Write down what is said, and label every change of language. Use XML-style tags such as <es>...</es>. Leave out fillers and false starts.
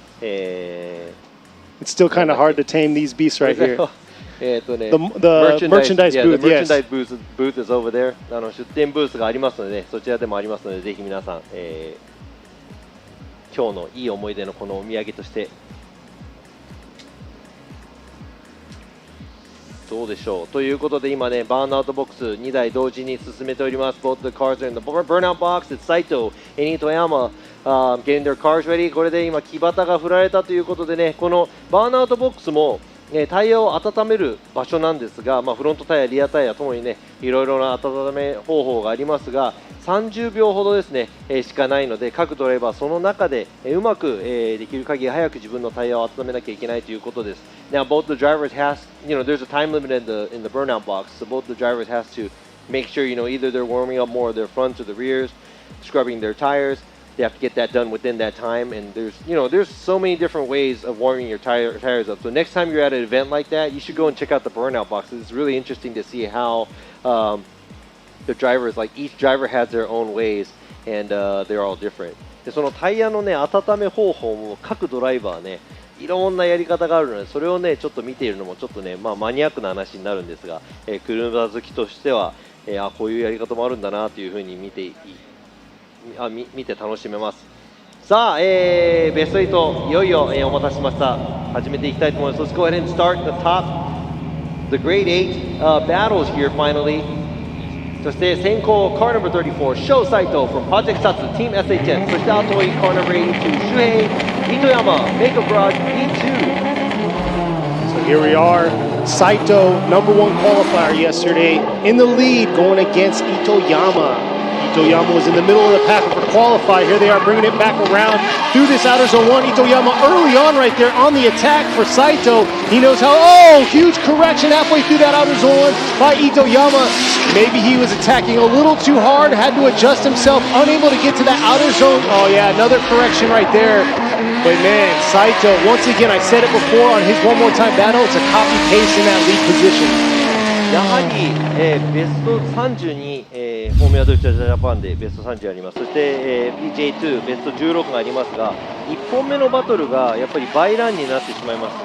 <en>It's still kind of hard to tame these beasts right here. the merchandise booth, the merchandise booth is over there.</en> <ja>出店ブースがありますので、そちらでもありますので、ぜひ皆さん、今日のいい思い出のこのお土産としてどうでしょう。ということで今ね、バーンアウトボックス2台同時に進めております。</ja> <en>Both the cars are in the burnout box. It's Saito and Itoyama getting their cars ready.</en> <ja>これで今木旗が振られたということでね、このバーンアウトボックスもタイヤを温める場所なんですが、フロントタイヤ、リアタイヤともにね、いろいろな温め方法がありますが、30秒ほどですね、しかないので、各ドライバーその中でうまくできる限り早く自分のタイヤを温めなきゃいけないということです。</ja> <en>Now, both the drivers there's a time limit in the burnout box, so both the drivers has to make sure, either they're warming up more of their fronts or the rears, scrubbing their tires. They have to get that done within that time, and there's so many different ways of warming your tires up. So next time you're at an event like that, you should go and check out the burnout boxes. It's really interesting to see how the drivers, like each driver has their own ways, and they're all different.</en> <ja>でそのタイヤのね温め方法も各ドライバーねいろんなやり方があるので、それをねちょっと見ているのもちょっとねマニアックな話になるんですが、車好きとしては、こういうやり方もあるんだなというふうに見て楽しめます。さあ、ベスト8いよいよ、お待たせしました。始めていきたいと思います。</ja> <en>Let's go ahead and start the grade 8 battles here finally.</en> <ja>そして先行</ja> <en>car number 34</en> <ja>Sho Saito from Project Satsu Team SHS、 そして後追い</ja> <en>car number 82</en> <ja>Shuhei Itoyama Makeup Garage E2。</ja> <en>So here we are, Saito, number 1 qualifier yesterday, in the lead going against Itoyama. Itoyama was in the middle of the pack for qualify. Here they are bringing it back around through this outer zone 1. Itoyama early on right there on the attack for Saito. He knows how, huge correction halfway through that outer zone 1 by Itoyama. Maybe he was attacking a little too hard, had to adjust himself, unable to get to that outer zone. Oh yeah, another correction right there. But man, Saito, once again, I said it before on his one more time battle, it's a copy paste in that lead position.</en> <ja>やはり、ベスト30に、フォーミュラドリフトジャパンでベスト30あります。そして、FDJ2 ベスト16がありますが、1本目のバトルがやっぱりバイランになってしまいます。</ja>